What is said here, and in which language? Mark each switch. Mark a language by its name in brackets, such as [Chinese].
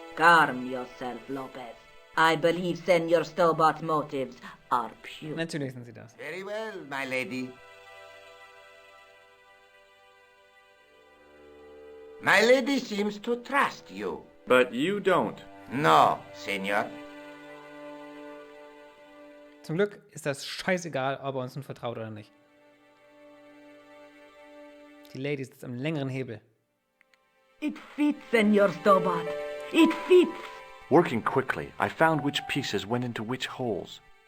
[English] Calm yourself, Lopez. I believe Senor Stobart's motives are pure. [German] Natürlich sind sie das. [English] Very well, my lady. My lady seems to trust you. But you don't. No, senor. [German] Zum Glück ist das scheißegal, ob er uns nun vertraut oder nicht. Die Lady sitzt am längeren Hebel. [English] It fits, Senor Stobart. It fits. Working quickly, I found which pieces went into which holes.